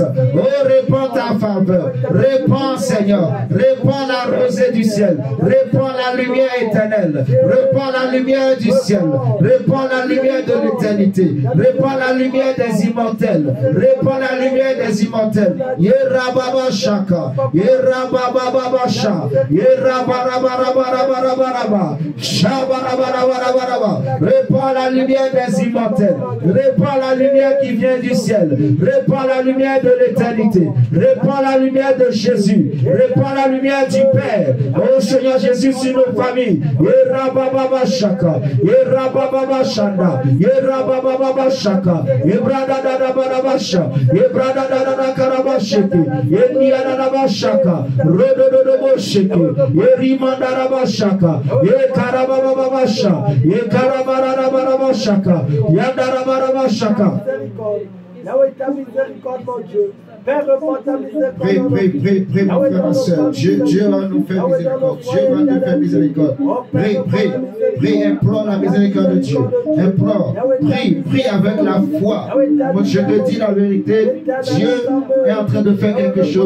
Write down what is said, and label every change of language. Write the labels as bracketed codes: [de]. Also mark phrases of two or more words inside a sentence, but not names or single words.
[fr] Oh, répands ta faveur. Répands, Seigneur. Répands la rosée du ciel. Répands la lumière éternelle. Répands la lumière du ciel. Répands la lumière de l'éternité. Répands la lumière des immortels. Répands la lumière des immortels. Yerababa Shaka. Yerababa Shaka. Yerabarabarabarabaraba. Shabarabarabaraba. Répands la lumière des immortels. Répands la lumière qui vient du ciel. Répands la lumière de l'éternité. Répands la lumière de Jésus. Répands la lumière du Père. Oh Seigneur Jésus sur nos familles. Yerababa Shaka. Yerababa Shanda. Yerababa Shaka. Yebradadadabarabasha. Yebradadadakarabasheke. Yeniadadabashaka. Rodododobosheke. Yerimandarabashaka. Yekarabababasha. Yekarabarabashaka. Yandarabarabashaka. Yahweh, ta miséricorde, mon Dieu. Père, reprends ta miséricorde. Prie, mon frère, ma soeur. Dieu va nous faire miséricorde. Dieu va nous faire miséricorde. Prie, implore la miséricorde de Dieu. Implore, prie avec la foi. Moi, je te dis la vérité, Dieu est en train de faire quelque chose.